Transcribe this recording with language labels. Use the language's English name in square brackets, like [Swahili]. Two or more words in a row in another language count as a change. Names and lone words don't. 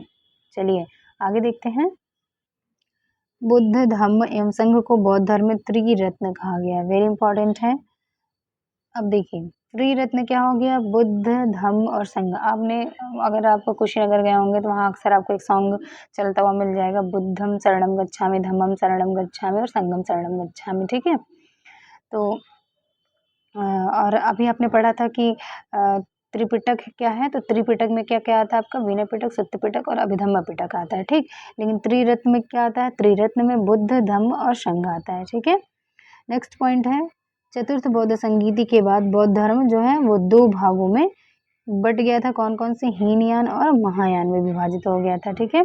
[Hindi] चलिए आगे देखते हैं। बुद्ध धम्म एवं संघ को बौद्ध धर्म में त्रिरत्न कहा गया है, [English] very important [Hindi] है। अब देखिए त्रिरत्न क्या हो गया, बुद्ध धम्म और संघ। आपने अगर आप कुशीनगर गए होंगे तो वहाँ अक्सर आपको एक सॉन्ग चलता हुआ मिल जाएगा, [Pali] बुद्धम शरणम गच्छामि, धम्मम शरणम गच्छामि [Hindi] और [Pali] संघम शरणम गच्छामि, [Hindi] ठीक है। तो और अभी आपने पढ़ा था कि त्रिपिटक क्या है, तो त्रिपिटक में क्या क्या आता है आपका, विनय पिटक, सत्य पिटक और अभिधम्म पिटक आता है, ठीक। लेकिन त्रिरत्न में क्या आता है, त्रिरत्न में बुद्ध धम्म और संघ आता है, ठीक है। नेक्स्ट पॉइंट है, चतुर्थ बौद्ध संगीति के बाद बौद्ध धर्म जो है वो दो भागों में बट गया था, कौन कौन से, हीनयान और महायान में विभाजित हो गया था, ठीक है।